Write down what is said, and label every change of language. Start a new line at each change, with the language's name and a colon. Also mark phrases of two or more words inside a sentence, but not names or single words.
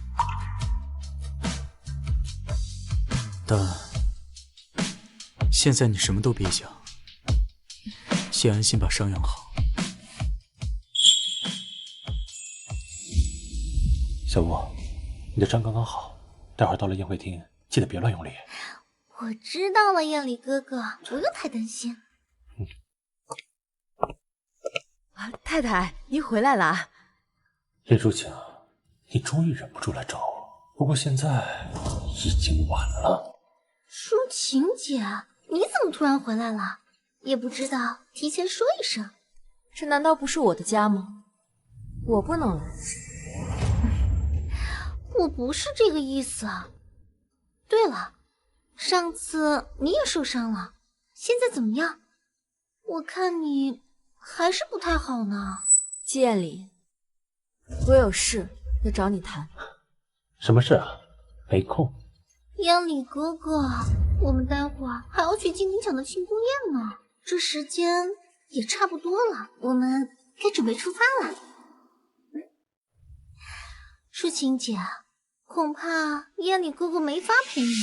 Chinese: 但現在你什麼都別想，先安心把傷養好。小吳，你的傷剛剛好，待會兒到了宴會廳，記得別亂用力。我知道了，彥禮哥哥，不用太擔心。太太，您回來了。林抒情，你終於忍不住來找我，不過現在已經晚了。抒情姐，你怎麼突然回來了？也不知道提前說一聲。這難道不是我的家嗎？我不能來。我不是這個意思。對了，上次你也受傷了，現在怎麼樣？我看你還是不太好呢。季彥禮，我有事要找你談。什麼事啊？沒空。彥禮哥哥，我們待會兒還要去金陵搶的慶功宴呢，這時間也差不多了，我們該準備出發了。抒情姐，恐怕彥禮哥哥沒法陪你了。